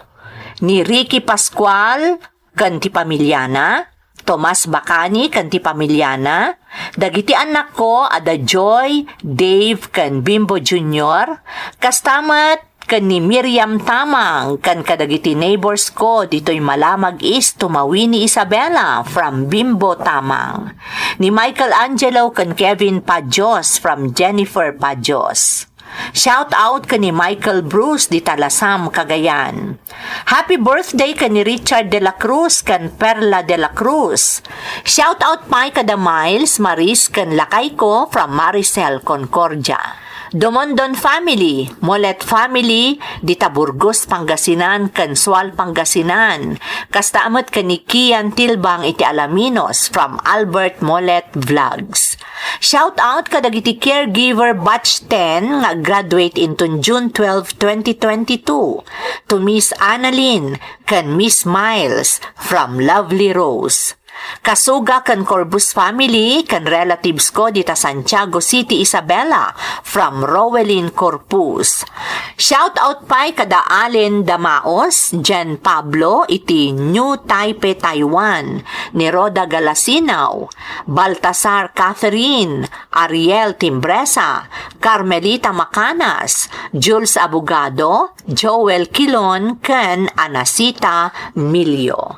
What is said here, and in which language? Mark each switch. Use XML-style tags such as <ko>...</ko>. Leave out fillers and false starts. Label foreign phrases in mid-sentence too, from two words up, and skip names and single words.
<ilo>Ni Ricky Pascual kan ti pamilyana, Tomas Bacani kan ti pamilyana, dagiti anak ko ada Joy, Dave kan Bimbo Jr., kastamat kan ni Miriam Tamang kan kadagiti neighbors ko dito'y Malamag East Tumawini Isabela, from Bimbo Tamang. Ni Michael Angelo kan Kevin Pajos, from Jennifer Pajos.</ilo> <en>Shout out</en> <ilo>ka ni Michael Bruce di Talasam, Cagayan.</ilo> <en>Happy birthday</en> <ilo>ka ni Richard de la Cruz kan Perla de la Cruz.</ilo> <en>Shout out</en> <ilo>pa kada Miles Maris kan Lakay ko, from Maricel Concordia. Domondon family, Molet family, dita Burgos Pangasinan, Kansual Pangasinan. Kastaamat ka ni Kian Tilbang iti Alaminos, from Albert Molet Vlogs.</ilo> <en>Shout out</en> <ilo>ka dagiti caregiver batch 10 nga</ilo> <en>graduate into</en> <ilo>June 12, 2022 to Miss Annalyn kan Miss Miles, from Lovely Rose. Kasuga kan Corbus family, kan relatives ko dita Santiago City, Isabela, from Rowelyn Corpus.</ilo> <en>Shout out</en> <ilo>pa kada Allen Damaos, Jen Pablo, iti New Taipei, Taiwan, ni Roda Galasinaw, Baltasar Catherine, Ariel Timbresa, Carmelita Macanas, Jules Abogado, Joel Quilon, kan Anasita Milio.</ilo>